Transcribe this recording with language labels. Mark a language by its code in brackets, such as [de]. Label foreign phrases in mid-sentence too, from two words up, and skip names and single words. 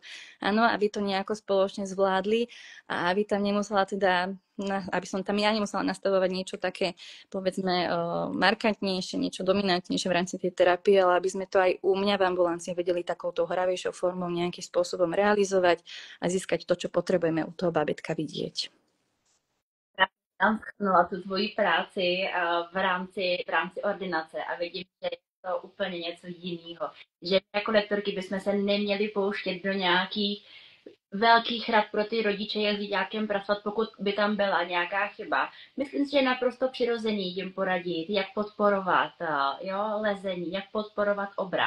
[sk] Áno, aby to nejako spoločne zvládli a aby tam nemusela teda, aby som tam ja nemusela nastavovať niečo také, povedzme, markantnejšie, niečo dominantnejšie v rámci tej terapie, ale aby sme to aj u mňa v ambulancii vedeli takouto hravejšou formou nejakým spôsobom realizovať a získať to, čo potrebujeme u toho bábätka vidieť. [cs] Tam schrnula tu tvoji práci v rámci ordinace a vidím, že je to úplně něco jiného. Že jako lektorky bychom se neměli pouštět do nějakých velkých rad pro ty rodiče, jak s děťátkem pracovat, pokud by tam byla nějaká chyba. Myslím si, že je naprosto přirozený jim poradit, jak podporovat lezení, jak podporovat obrat.